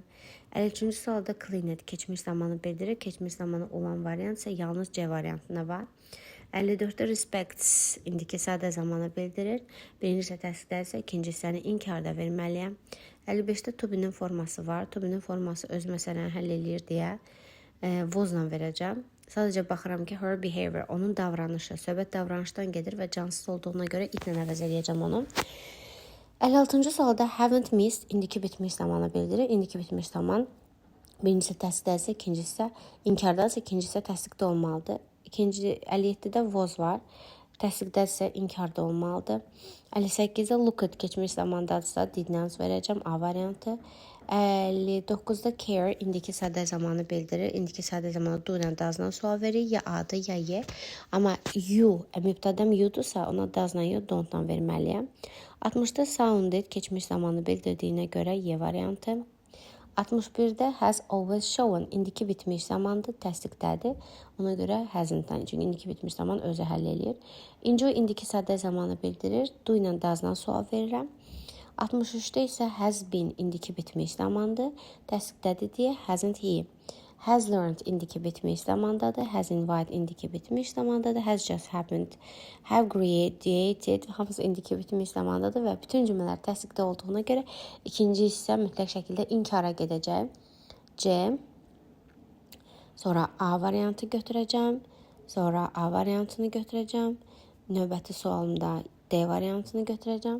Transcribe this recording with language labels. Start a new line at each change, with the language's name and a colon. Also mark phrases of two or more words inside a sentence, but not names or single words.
Azerbaijani: 53-cü sualda cleaned keçmiş zamanı bildirir. Keçmiş zamanı olan variant isə yalnız C variantında var. 54-də respects indiki sadə zamanı bildirir. Birinci isə təsdiqdədirsə, ikinci hissəni inkarda verməliyəm. 55-də
English: to be'nin
Azerbaijani: forması var.
English: To be'nin
Azerbaijani: forması öz məsələni həll eləyir deyə was-la verəcəm. Sadəcə baxıram ki,
English: her behavior,
Azerbaijani: onun davranışı, söhbət davranışdan gedir və cansız olduğuna görə itlə əvəz edəcəm onu. 56-cı sualda
English: haven't missed
Azerbaijani: indiki bitmiş zamanı bildirir. İndiki bitmiş zaman birincisi təsdiqdədirsə, ikincisi isə inkardadırsa, ikincisi təsdiqdə olmalıdır. 57-də was var. Təsdiqdədirsə inkarda olmalıdır. 58-də
English: look at
Azerbaijani: keçmiş zamandadırsa didnans verəcəm A variantı. 59-da care indiki sadə zamanı bildirir. İndiki sadə zamanı do ilə does'dan sual verir. Ya A'dır ya Y. Amma you, mübtədəm you'dursa ona does'dan ya don'tdan verməliyəm. 60-da sounded keçmiş zamanı bildirdiyinə görə Y variantı. 61-də
English: has always shown
Azerbaijani: indiki bitmiş zamandır, təsdiqdədir. Ona görə hasn't-dan, çünki indiki bitmiş zaman özü həll eləyir. Enjoy indiki sadə zamanı bildirir. Do ilə does'dan sual verirəm. 63-də isə
English: has been
Azerbaijani: indiki bitmiş zamandır, təsdiqdədir deyə
English: hasn't he. Has learned
Azerbaijani: indiki bitmiş zamandadır.
English: Has invited
Azerbaijani: indiki bitmiş zamandadır.
English: Has just happened. Have created
Azerbaijani: hamısı indiki bitmiş zamandadır və bütün cümlələr təsdiqdə olduğuna görə ikinci hissə mütləq şəkildə inkara gedəcək. C. Sonra A variantı götürəcəm. Sonra A variantını götürəcəm. Növbəti sualımda D variantını götürəcəm.